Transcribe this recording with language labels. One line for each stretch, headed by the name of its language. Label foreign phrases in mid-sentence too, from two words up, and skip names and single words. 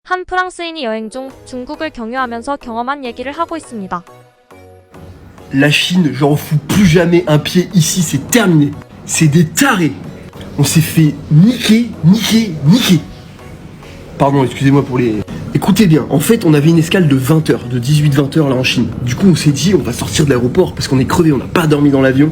Korean: 한 프랑스인이 여행 중 중국을 경유하면서 경험한 얘기를 하고 있습니다.
French: La Chine, je refous plus jamais un pied ici, c'est terminé. C'est des tarés. On s'est fait niquer. Pardon, excusez-moi pour les... Écoutez bien, en fait, on avait une escale de 20 heures, de 18-20 heures là en Chine. Du coup, on s'est dit, on va sortir de l'aéroport parce qu'on est crevé, on n'a pas dormi dans l'avion.